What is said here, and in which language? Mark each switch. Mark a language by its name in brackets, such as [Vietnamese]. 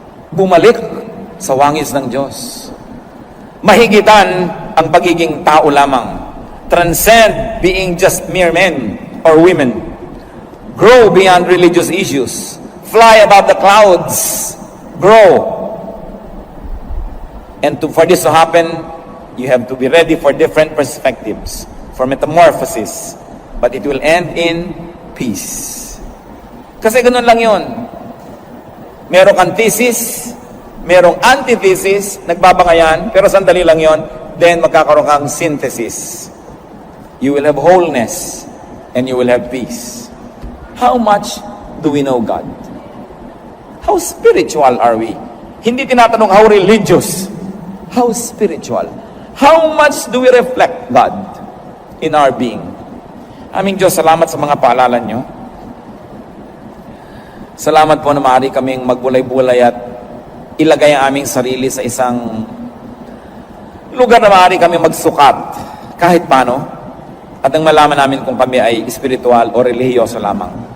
[Filipino] Bumalik sa wangis ng Diyos. Mahigitan ang pagiging tao lamang. [English] Transcend being just mere men or women. Grow beyond religious issues. Fly above the clouds. Grow. And for this to happen, you have to be ready for different perspectives, for metamorphosis. But it will end in peace. [Filipino] Kasi ganun lang yun. Merong kang thesis, merong antithesis, nagbabangayan, pero sandali lang yun, then magkakaroon kang synthesis. [English] You will have wholeness, and you will have peace. How much do we know God? How spiritual are we? [Filipino] Hindi tinatanong [English] how religious. How spiritual? How much do we reflect God in our being? [Filipino] Aming Diyos, salamat sa mga paalala nyo. Salamat po na maaari kaming magbulay-bulay at ilagay ang aming sarili sa isang lugar na maaari kami magsukat kahit paano at nang malaman namin kung kami ay espiritual o relihiyoso lamang.